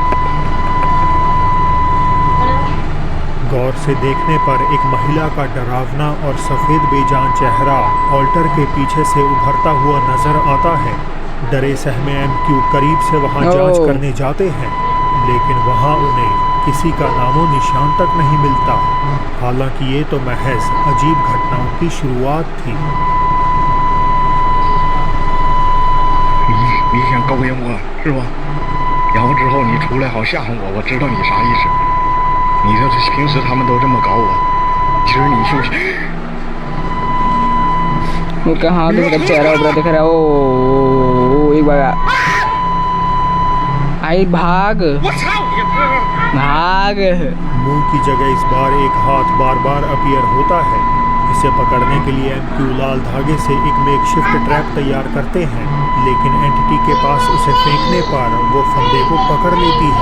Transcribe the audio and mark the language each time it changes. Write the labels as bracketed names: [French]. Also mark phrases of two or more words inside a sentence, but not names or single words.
[Hindi] गौर से देखने पर एक महिला का डरावना और सफ़ेद बेजान चेहरा ऑल्टर के पीछे से उभरता हुआ नजर आता है। डरे सहमे एमक्यू करीब से वहां जांच ओह। करने जाते हैं, लेकिन वहां उन्हें किसी का नामो निशान तक नहीं मिलता। हालांकि ये तो महज अजीब घटनाओं की शुरुआत थी। [Chinese] 你想勾引我是吧？然后之后你出来好吓唬我，我知道你啥意思。你这平时他们都这么搞我，其实你就是。 [Hindi] वो कहाँ किसी का चेहरा उभरा दिख रहा है? ओ एक बार आई भाग [Chinese] 我操你！ [Hindi] भाग। मुंह की जगह इस बार एक हाथ बार बार अपीयर होता है। इसे पकड़ने के लिए एमक्यू लाल धागे से एक [English] makeshift trap [Hindi] तैयार करते हैं, लेकिन एंटिटी के पास उसे फेंकने पर वो फंदे को पकड़ लेती है।